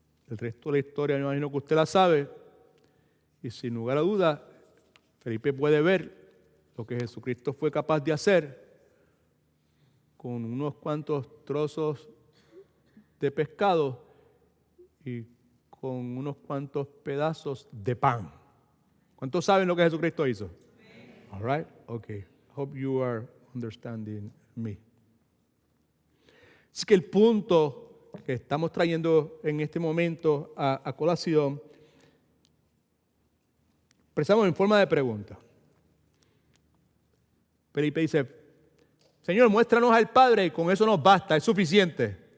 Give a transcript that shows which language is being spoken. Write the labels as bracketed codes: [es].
[es] El resto de la historia, me imagino que usted la sabe. Y sin lugar a duda, Felipe puede ver lo que Jesucristo fue capaz de hacer con unos cuantos trozos de pescado y con unos cuantos pedazos de pan. ¿Cuántos saben lo que Jesucristo hizo? [en] All right? Okay. Hope you are understanding me. [es] Así que el punto que estamos trayendo en este momento a colación, expresamos en forma de pregunta. Felipe dice, Señor, muéstranos al Padre y con eso nos basta, es suficiente.